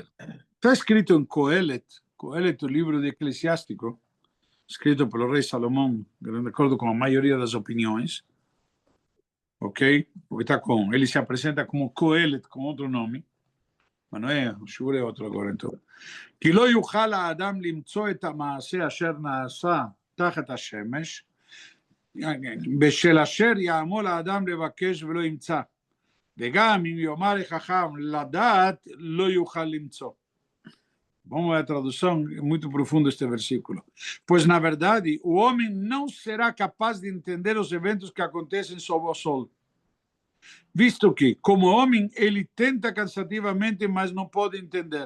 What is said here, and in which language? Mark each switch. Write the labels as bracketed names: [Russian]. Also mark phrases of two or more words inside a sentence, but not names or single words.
[Portuguese] Está escrito em Coelet, o livro de Eclesiástico, escrito pelo rei Salomão, de acordo com a maioria das opiniões, ok? Porque está ele se apresenta como Coelet, com outro nome, mas não é, o Shur é outro agora, então. [Hebrew] כי לא יוכל האדם למצוא את המעשה אשר נעשה תחת השמש, בשל אשר יעמול האדם לבקש ולא ימצא. וגם אם יאמר לחכם לדעת, לא יוכל למצוא. [Portuguese] Vamos ver a tradução, é muito profundo este versículo. Pois, na verdade, o homem não será capaz de entender os eventos que acontecem sob o sol. visto que, como homem, ele tenta cansativamente, mas não pode entender.